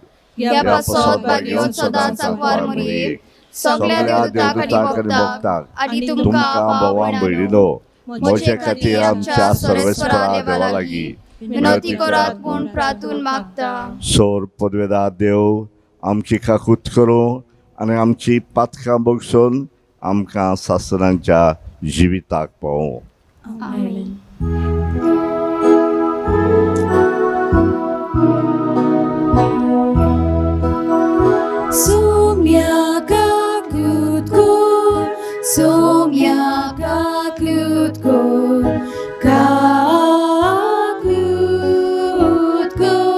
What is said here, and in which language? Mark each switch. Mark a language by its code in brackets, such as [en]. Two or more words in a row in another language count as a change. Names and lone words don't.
[kok] ह्या पासत भाग्योन सदांच सांगवार म्हणीक सगळ्या देवदूतांक आनी भक्तांक आनी तुमकां भावां भयणीनो म्हजे खातीर आमच्या सर्वेस्परा देवा लागीं विनंती करात म्हूण प्रार्थून मागता. सोर पदवेदार देव आमची काकूत करूं आनी आमची पातकां बगसून आमकां सासणांच्या जिविताक पावूं. आमेन. Somia kakut ko, somia kakut ko, kakut ko.